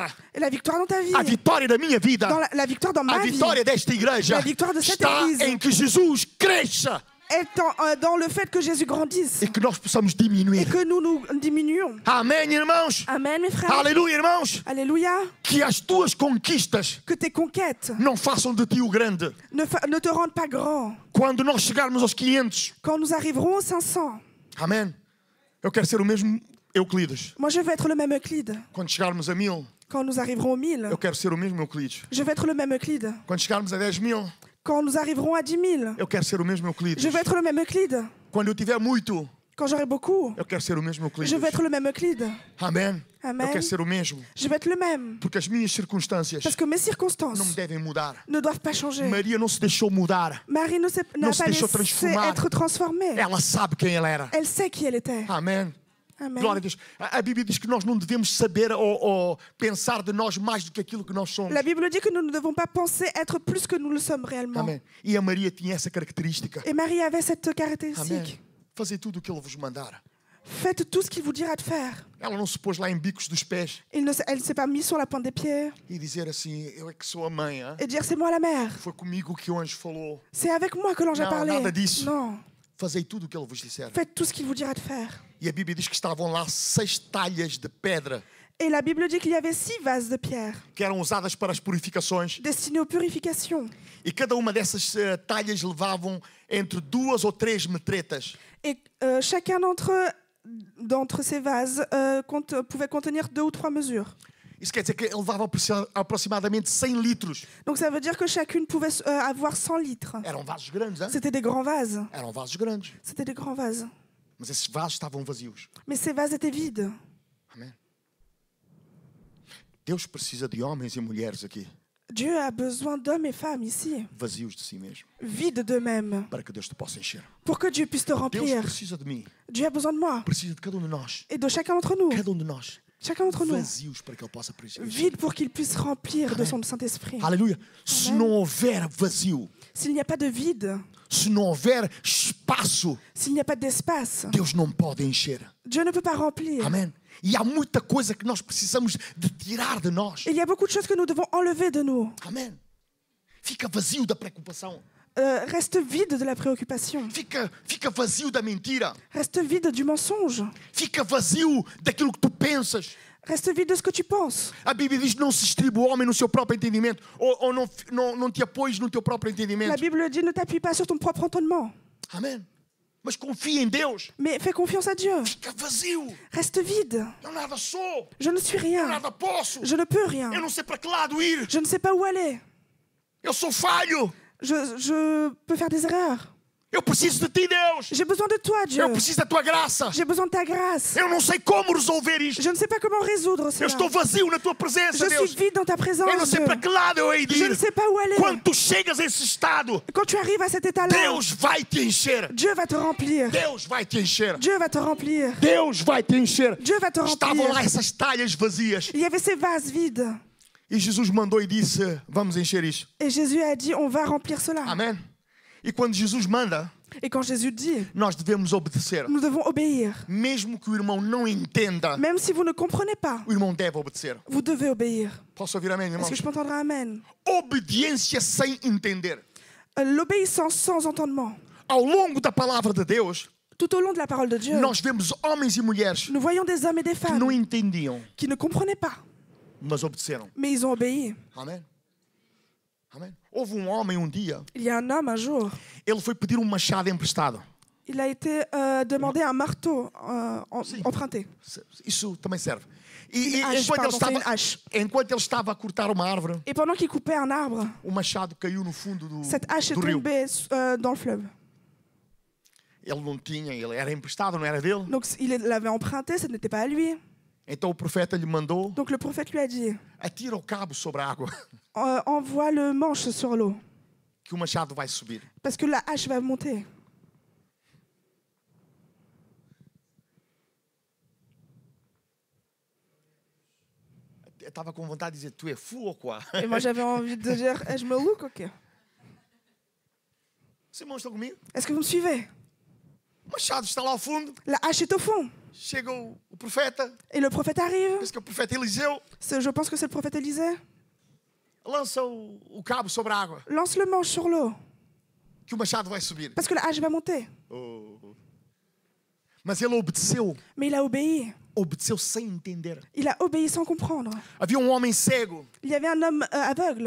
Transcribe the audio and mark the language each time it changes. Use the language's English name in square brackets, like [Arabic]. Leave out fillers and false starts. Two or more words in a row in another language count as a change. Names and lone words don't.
[French] Et la victoire dans ta vie, [Portuguese] a vitória da minha vida, [French] dans la victoire dans [Portuguese] a [French] ma vie, [Portuguese] vitória desta igreja [French] La victoire de cette [Portuguese] está [French] église. [Portuguese] em que Jesus cresça [French] est dans le fait que Jésus grandisse [Portuguese] e que nós possamos [French] et [Portuguese] diminuir. [French] que nous diminuions. [Portuguese] Amém, irmãos? [French] Amen, mes frères. [Portuguese] Aleluia, irmãos? [French] Alléluia. [Portuguese] Que as tuas conquistas [French] Que tes conquêtes [Portuguese] não façam de ti o grande. [French] ne te rendent pas grand. [Portuguese] Quando nós chegarmos aos 500, [French] Quand nous arriverons aux 500, [Portuguese] amém? Eu quero ser o mesmo Euclides. [French] moi je veux être le même Euclide. [Portuguese] Quando chegarmos a 1000, [French] Quand nous arriverons aux 1000, [Portuguese] eu quero ser o mesmo Euclides. [French] je veux être le même Euclide. [Portuguese] Quando chegarmos a 10.000, [French] Quand nous arriverons à 10 000, [Portuguese] eu quero ser o mesmo Euclides. [French] je veux être le même Euclide. [Portuguese] Quando eu tiver muito, [French] Quand j'aurai beaucoup, [Portuguese] eu quero ser o mesmo Euclides. [French] je veux être le même Euclide. [Portuguese] Amém? [French] Amen. [Portuguese] Eu quero ser o mesmo. [French] Je veux être le même. [Portuguese] Porque as minhas circunstâncias [French] Parce que mes [Portuguese] não me [French] circonstances [Portuguese] devem mudar. [French] ne doivent pas changer. [Portuguese] Maria não se deixou mudar. [French] Marie n'a [Portuguese] Não se [French] pas [Portuguese] deixou [French] laissé [Portuguese] transformar. [French] être transformée. [Portuguese] Ela sabe quem ela era. [French] Elle sait qui elle était. [Portuguese] Amém? [French] Amen. [Portuguese] Glória a Deus. A Bíblia diz que nós não devemos saber ou pensar de nós mais do que aquilo que nós somos. [French] La Bible dit que nous ne devons pas penser être plus que nous le sommes réellement. [Portuguese] Amém. E a Maria tinha essa característica. [French] Et Marie avait cette [Portuguese] Amém. [French] caractéristique. [Portuguese] Fazer tudo o que Ele vos mandar. [French] Faites tout ce qu'il vous dira de faire. [Portuguese] Ela não se pôs lá em bicos dos pés [French] Elle ne s'est pas mise sur la pointe des pieds [Portuguese] e dizer assim: eu é que sou a mãe. Hein? [French] et dire c'est moi la mère. [Portuguese] Foi comigo que o anjo falou. [French] C'est avec moi que l'ange a Non, parlé. [Portuguese] nada disso. [French] Non. [Portuguese] Fazei tudo o que Ele vos disser. [French] Faites tout ce qu'il vous dira de faire. [Portuguese] E a Bíblia diz que estavam lá 6 talhas de pedra [French] Et la Bible dit qu'il y avait 6 vases de pierre [Portuguese] que eram usadas para as purificações. [French] destinés aux purifications. [Portuguese] E cada uma dessas talhas levavam entre 2 ou 3 metretas. [French] Et chacun d'entre ces vases pouvait contenir 2 ou 3 mesures. [Portuguese] Isso quer dizer que levava aproximadamente 100 litros. [French] Donc ça veut dire que chacune pouvait avoir 100 litres. [Portuguese] Eram vasos grandes, hein? [French] C'était des grands vases. [Portuguese] Eram vasos grandes. [French] C'était des grands vases. [Portuguese] Mas esses vasos estavam vazios. [French] Mais ces vases étaient vides. [Portuguese] Amém? Deus precisa de homens e mulheres aqui, [French] Dieu a besoin d'hommes et femmes ici, [Portuguese] vazios de si mesmo, [French] vides d'eux-mêmes, [Portuguese] para que Deus te possa encher. [French] pour que Dieu puisse te [Portuguese] Deus [French] remplir. [Portuguese] precisa de mim, [French] Dieu a besoin de moi [Portuguese] precisa de cada um de nós. [French] et de chacun d'entre nous. [Portuguese] Cada um de nós. [French] Chacun d'entre nous. [Portuguese] Vazios para que Ele possa preencher. [French] Vide pour qu'il puisse remplir de [Portuguese] Amen. [French] son Saint-Esprit. [Portuguese] Aleluia. Se não houver vazio, [French] S'il n'y a pas de vide, [Portuguese] se não houver espaço, [French] s'il n'y a pas d'espace, [Portuguese] Deus não pode encher. [French] Dieu ne peut pas remplir. [Portuguese] Amém? E há muita coisa que nós precisamos de tirar de nós. [French] Il y a beaucoup de choses que nous devons enlever de nous. [Portuguese] Amém? Fica vazio da preocupação. [French] Reste vide de la préoccupation. [Portuguese] Fica vazio da mentira. [French] Reste vide du mensonge. [Portuguese] Fica vazio daquilo que tu pensas. [French] Reste vide de ce que tu penses. [Portuguese] A Bíblia diz: não se estriba o homem no seu próprio entendimento. Ou não te apoies no teu próprio [French] La [Portuguese] entendimento. [French] Bible dit ne t'appuie pas sur ton propre entendement. [Portuguese] Amém? Mas confia em Deus. [French] Mais fais confiance à Dieu. [Portuguese] Fica vazio. [French] Reste vide. [Portuguese] Eu nada sou. [French] Je ne suis [Portuguese] Eu [French] rien. [Portuguese] nada posso. [French] Je ne peux rien. [Portuguese] Eu não sei para que lado ir. [French] Je ne sais pas où aller. [Portuguese] Eu sou falho. [French] Je peux faire des erreurs. [Portuguese] Eu preciso de ti, Deus. [French] J'ai besoin de toi, Dieu. [Portuguese] Eu preciso da tua graça. [French] J'ai besoin de ta grâce. [Portuguese] Eu não sei como resolver isto. [French] Je ne sais pas comment résoudre [Portuguese] Eu [French] cela. [Portuguese] estou vazio na tua presença, [French] Je [Portuguese] Deus. [French] suis vide dans ta [Portuguese] Eu não [French] présence, [Portuguese] sei [French] Dieu. [Portuguese] para que lado eu hei de [French] Je ne [Portuguese] ir. [French] sais pas où aller. [Portuguese] Quando tu chegas a esse estado, [French] Quand tu arrives à cet état-là, [Portuguese] Deus vai te encher. [French] Dieu va te remplir. [Portuguese] Deus vai te encher. [French] Dieu va te remplir. [Portuguese] Deus vai te encher. [French] Dieu va te [Portuguese] Estavam lá [French] remplir. [Portuguese] essas talhas vazias. [French] Il y avait ces vases vides. [Portuguese] E Jesus mandou e disse, vamos encher isto. [French] Et Jésus a dit, on va remplir cela. [Portuguese] Amém? E quando Jesus manda, [French] Et quand Jésus dit, [Portuguese] nós devemos obedecer. [French] nous devons obéir. [Portuguese] Mesmo que o irmão não entenda, [French] Même si vous ne comprenez pas, [Portuguese] o irmão deve obedecer. [French] vous devez obéir. [Portuguese] Posso ouvir amém, [French] Est-ce [Portuguese] irmãos? [French] que je peux entendre un amen? [Portuguese] Obediência sem entender. [French] L'obéissance sans entendement. [Portuguese] Ao longo da palavra de Deus, [French] Tout au long de la parole de Dieu, [Portuguese] nós vemos homens e mulheres [French] nous voyons des hommes et des [Portuguese] que [French] femmes [Portuguese] não entendiam, [French] qui ne comprenaient pas, [Portuguese] mas obedeceram. [French] mais ils ont obéi. [Portuguese] Amém? Amém? Houve um homem um dia, [French] Il y a un homme un jour, [Portuguese] ele foi pedir um machado emprestado. [French] il a été demandé un marteau emprunté. [Portuguese] Isso também serve. E [French] Hache, [Portuguese] enquanto ele estava a cortar uma árvore, [French] Et pendant qu'il coupait un arbre, [Portuguese] o machado caiu no fundo [French] cette hache est [Portuguese] do rio. [French] tombée dans le fleuve. [Portuguese] Ele não tinha, ele era emprestado, não era dele. [French] Donc il l'avait emprunté, ce n'était pas à lui. [Portuguese] Então o profeta lhe mandou: [French] Donc le prophète lui a dit, [Portuguese] atira o cabo sobre a água, [French] envoie le manche sur l'eau, [Portuguese] que o machado vai subir. [French] parce que la hache va monter. [Portuguese] Eu estava com vontade de dizer: [French] tu é fou ou quoi? Et moi j'avais envie de dire, je me look, ok. [Portuguese] Os irmãos estão comigo? [French] Est-ce que vous me suivez? [Portuguese] O machado está lá ao fundo. [French] La hache est au fond. [Portuguese] Chega o profeta, [French] Et le prophète arrive. [Portuguese] penso que é o profeta Eliseu, [French] Je pense que c'est le prophète Élisée. [Portuguese] lança o cabo sobre a água, [French] Lance le manche sur l'eau, [Portuguese] que o machado vai subir. [French] parce que la hache va monter. [Portuguese] Mas ele obedeceu. [French] Mais il a obéi. [Portuguese] Obedeceu sem entender. [French] Il a obéi sans comprendre. [Portuguese] Havia um homem cego. [French] Il y avait un homme aveugle.